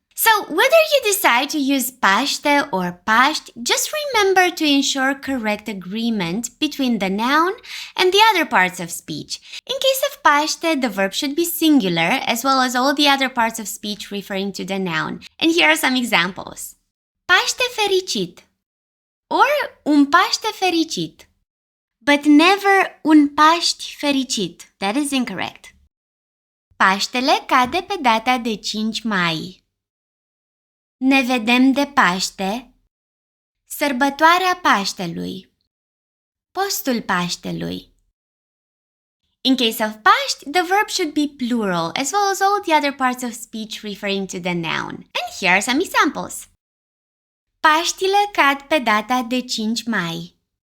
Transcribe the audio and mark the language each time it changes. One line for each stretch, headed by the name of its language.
English: So, whether you decide to use Paște or Paști, just remember to ensure correct agreement between the noun and the other parts of speech. In case of Paște, the verb should be singular, as well as all the other parts of speech referring to the noun. And here are some examples.
Romanian: Paște fericit,
English: or
Romanian: un Paște fericit,
English: but never
Romanian: un Paști fericit.
English: That is incorrect.
Romanian: Paștele cade pe data de 5 mai. Ne vedem de Paște, sărbătoarea Paștelui, postul Paștelui.
English: In case of Paști, the verb should be plural, as well as all the other parts of speech referring to the noun. And here are some examples.
Romanian: Paștile cad pe data de 5 mai.